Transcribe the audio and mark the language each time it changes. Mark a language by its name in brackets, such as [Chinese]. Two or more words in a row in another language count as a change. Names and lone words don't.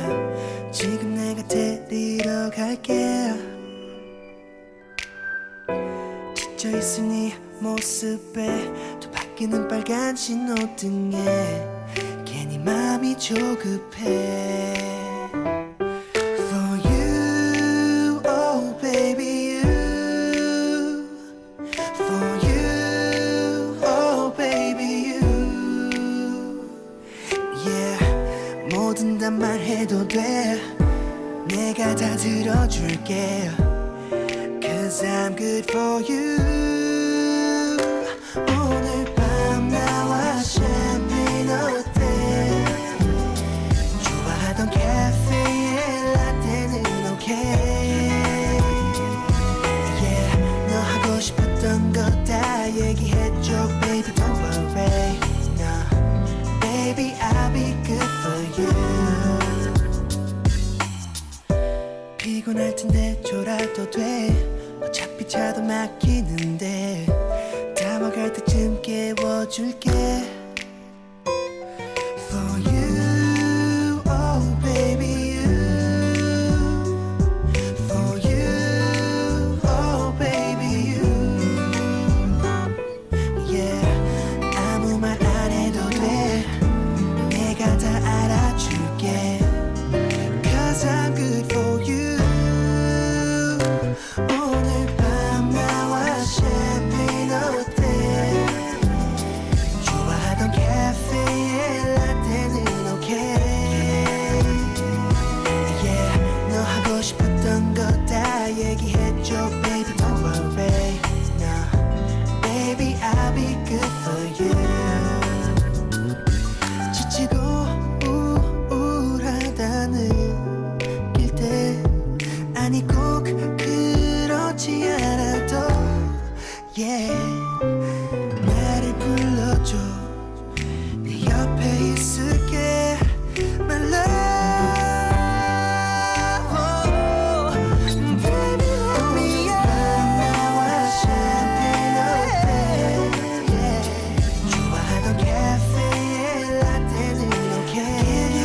[Korean] 지금 내가 데리러 갈게. 지쳐있을 네 모습에 또 바뀌는 빨간 신호등에 괜히 마음이 조급해. [English] For you, oh baby you. For you, oh baby you. Yeah, [Korean] 뭐든 다 말해도 돼. 내가 다 들어줄게. [English] Cause I'm good for you. [Korean] 오늘 밤 나와 샴페인 어때? 좋아하던 카페에 라떼는 okay. Yeah, 너 하고 싶었던 거 다 얘기해줘 [English] baby don't worry. No, baby I'll be [Korean] 피곤할 텐데 졸아도 돼 어차피 차도 막히는데 다 먹을 때쯤 깨워줄게 [English] For you, oh baby you For you, oh baby you Yeah, [Korean] 아무 말 안 해도 돼 내가 다 알아줄게 [English] Cause I'm good for you [Korean] 오늘 밤 나와 샴페인 어때 좋아하던 카페에 라떼는 okay Yeah 너 하고 싶었던 거 다 얘기해줘 [English] baby don't worry No baby I'll be good for you [Korean] 지치고 우울하다는 때 아니 꼭 그렇지 않아도 Yeah 나를 불러줘 네 옆에 있을게 [English] My love oh, Baby let me out [Korean] 나와 샴페인 어때 Yeah 좋아하던 카페에 라떼는 okay Give